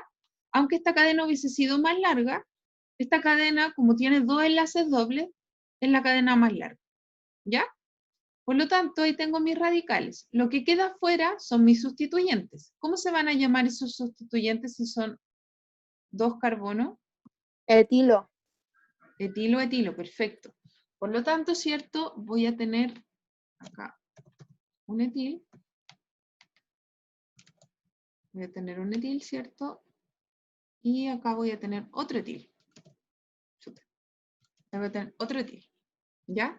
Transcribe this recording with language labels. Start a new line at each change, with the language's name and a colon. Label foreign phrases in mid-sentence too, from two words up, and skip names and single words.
Spanish: Aunque esta cadena hubiese sido más larga, esta cadena, como tiene 2 enlaces dobles, es la cadena más larga, ¿ya? Por lo tanto, ahí tengo mis radicales. Lo que queda afuera son mis sustituyentes. ¿Cómo se van a llamar esos sustituyentes si son 2 carbonos? Etilo. Etilo, etilo, perfecto. Por lo tanto, ¿cierto? Voy a tener acá un etil. Voy a tener un etil, ¿cierto? Y acá voy a tener otro etil. Voy a tener otro etil, ¿ya?